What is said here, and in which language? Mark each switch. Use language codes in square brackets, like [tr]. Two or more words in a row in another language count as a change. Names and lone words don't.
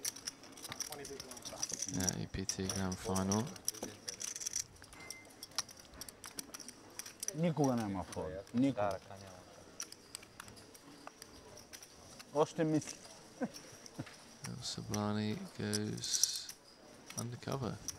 [en] Yeah, EPT Grand Final. [bg] Никога няма фол. Никога. Още мисли. [en] Sublani goes undercover.